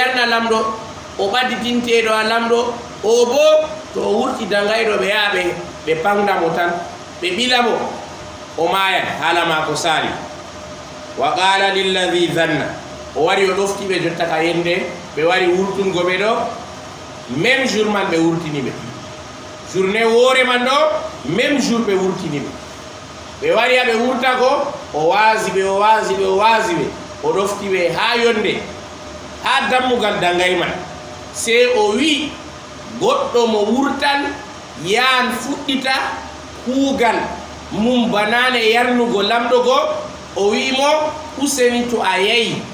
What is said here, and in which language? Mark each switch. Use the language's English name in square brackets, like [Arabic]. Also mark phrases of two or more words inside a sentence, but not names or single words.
[Fula] yarna lamɗo o ɓadditinteɗo a lamɗo o bo to o wurti dangayɗo ɓe yaha ɓe pangdamo tan ɓe ɓilamo o mayan haala mako sali wa [Arabic] قال للذي ظن [Fula] o wari o ɗofti ɓe jotta ka yende ɓe wari wurtungo ɓe ɗo [French] même jour [Fula] man ɓe wurtini ɓe journée woore man ɗo [French] même jour [Fula] ɓe wurtini ɓe ɓe wari ha ɓe wurta ko o waasi ɓe o waasi ɓe o waasi ɓe o ɗofti ɓe ha yonde ha dammugal dangay man se o wi goɗɗo mo wurtan yaan fuɗɗita kuugal mum banane yarnugo lamɗo go o wimo useni to a yayi